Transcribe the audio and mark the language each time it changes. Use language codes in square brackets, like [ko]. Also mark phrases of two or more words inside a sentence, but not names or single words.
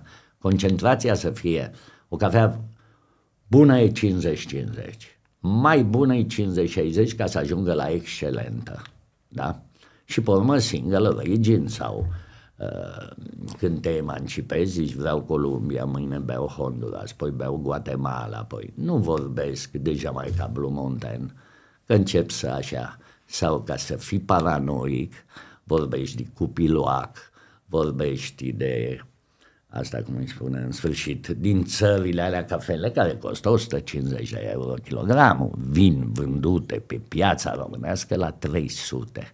[ro] Concentrația să fie, o cafea bună e 50-50, mai bună e 50-60 ca să ajungă la excelentă, da? Și pe urmă [en] single origin [ro] sau când te emancipezi, zici vreau Columbia, mâine beau Honduras, poi beau Guatemala, poi nu vorbesc de Jamaica Blue Mountain, că încep să așa, sau ca să fii paranoic, vorbești de Cupiloac, vorbești de asta, cum îi spune, în sfârșit, din țările alea cafele care costă 150 de euro kilogramul, vin vândute pe piața românească la 300.